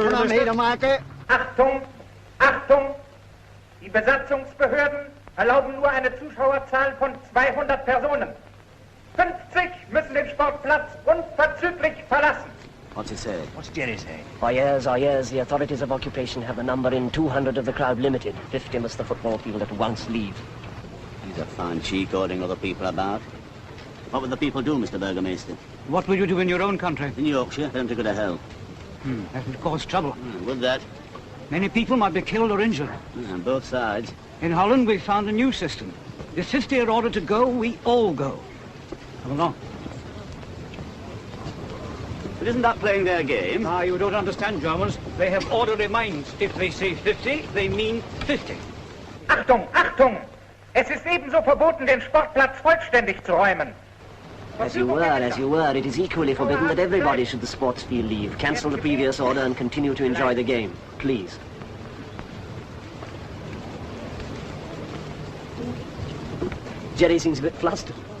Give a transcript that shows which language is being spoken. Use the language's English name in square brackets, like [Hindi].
[German] Achtung, Achtung! Die Besatzungsbehörden erlauben nur eine Zuschauerzahl von 200 Personen. 50 müssen den Sportplatz unverzüglich verlassen. [English] What's he say? What's Jerry say? Our years, the authorities of occupation have the number in 200 of the crowd limited. 50 must the football field at once leave. He's a fine cheek ordering other people about. What would the people do, Mr. Burgomaster? What would you do in your own country? In Yorkshire, them to go to hell. That would cause trouble. Would that? Many people might be killed or injured. On both sides. In Holland, we found a new system. If 50 are ordered to go, we all go. Come along. But isn't that playing their game? Ah, you don't understand, Germans. They have orderly minds. If they say 50, they mean 50. [German] Achtung, Achtung! Es ist ebenso verboten, den Sportplatz vollständig zu räumen. [English] As you were, it is equally forbidden that everybody should the sports field leave. Cancel the previous order and continue to enjoy the game. Please. Jerry seems a bit flustered.